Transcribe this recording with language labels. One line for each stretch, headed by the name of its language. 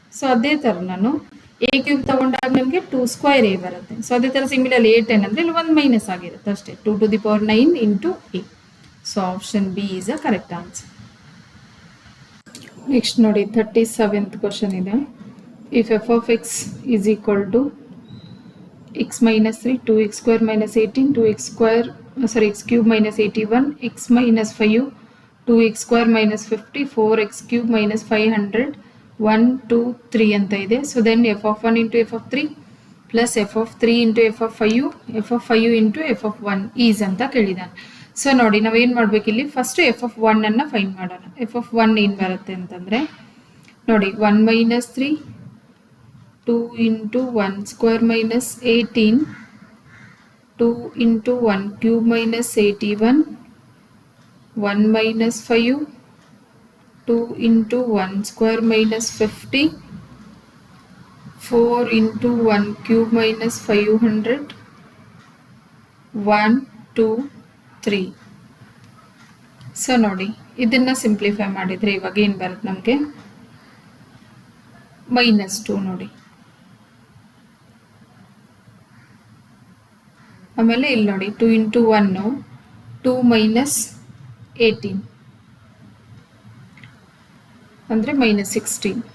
Kannada: So ಅದೇ ಥರ ನಾನು ಎ ಕ್ಯೂಬ್ ತಗೊಂಡಾಗ ನಮಗೆ 2 ಸ್ಕ್ವೇರ್ ಎ ಬರುತ್ತೆ. ಸೊ ಅದೇ ಥರ ಸಿಮಿಲರ್ಲಿ ಎ 10 ಅಂದರೆ ಇಲ್ಲಿ 1 ಮೈನಸ್ ಆಗಿರುತ್ತೆ ಅಷ್ಟೇ, 2 to the power 9 into A.
English: So option B is a correct answer.
Kannada: Next ನೋಡಿ 37th ಕ್ವಶನ್ ಇದೆ.
English: if f of x is equal to x minus 3, 2x square minus 18, 2x square, sorry, x cube minus 81, x minus 5, 2x square minus 50, 4x cube minus 500, 1, 2, 3
Kannada: ಅಂತ ಇದೆ.
English: so then f of 1 into f of 3 plus f of 3 into f of 5, f of 5 into f of 1 is
Kannada: ಅಂತ ಕೇಳಿದಾನೆ. So ನೋಡಿ ನಾವೇನು ಮಾಡಬೇಕಿಲ್ಲಿ, first F of 1 ಅನ್ನು find ಮಾಡೋಣ.
English: f of 1
Kannada: ಏನು ಬರುತ್ತೆ ಅಂತಂದರೆ ನೋಡಿ
English: 1 minus 3, 2 into 1 square minus 18, 2 into 1 cube minus 81, 1 minus 5, 2 into 1 square minus 50, 4 into 1 cube minus 500, 1, 2, 3.
Kannada: So ನೋಡಿ ಇದನ್ನು ಸಿಂಪ್ಲಿಫೈ ಮಾಡಿದರೆ ಇವಾಗ ಏನು ಬರುತ್ತೆ ನಮಗೆ, -2 ನೋಡಿ. ಆಮೇಲೆ ಇಲ್ಲಿ ನೋಡಿ 2 into 1, 2 minus 18 ಅಂದರೆ -16.